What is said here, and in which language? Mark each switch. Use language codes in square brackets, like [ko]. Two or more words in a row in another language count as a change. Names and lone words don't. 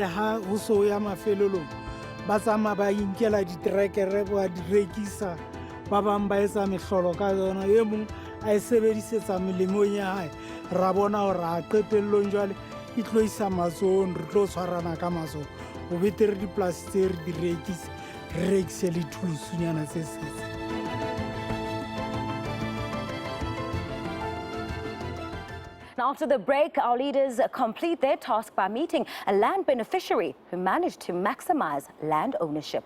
[st] ha go so ya mafelelong ba tsamaya ba inkela diterekere ba di rekisa ba bang ba etsa mehlolo ka yona e mong a e sebedisetsa melemong ya hae ra bona gore a qetellong jwale e tlo isa matsohong re tlo tshwarana ka matsoho go betere dipolasi tse re di rekise le thulusunyana tse setse [en] Now, after the break, our leaders complete their task by meeting a land beneficiary who managed to maximize land ownership.